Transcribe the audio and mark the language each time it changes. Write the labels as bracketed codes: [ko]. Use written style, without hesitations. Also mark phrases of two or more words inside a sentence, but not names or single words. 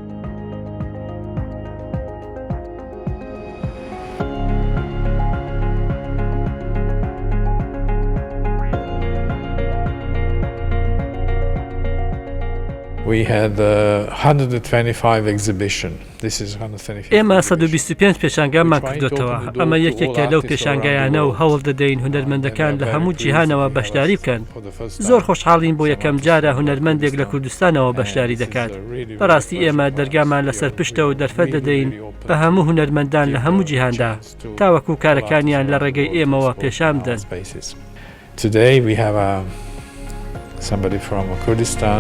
[en] We had 125 exhibition. This is 125. [ckb] ئێمە 125 پێشانگامان کردوتەوە. ئەمە یەکێکە لەو پێشانگایانە و هەوڵ دەدەین هونەرمەندەکان لە هەموو جیهانەوە بەشداری بکەن. زۆر خۆشحاڵین بۆ یەکەم جارە هونەرمەندێک لە کوردستانەوە بەشداری دەکات. بەڕاستی ئێمە دەرگامان لەسەر پشتە و دەرفەت دەدەین بە هەموو هونەرمەندان لە هەموو جیهاندا تاوەکو کارەکانیان لە ڕێگەی ئێمەوە پێشان بدەن. [en] Today we have somebody from Kurdistan.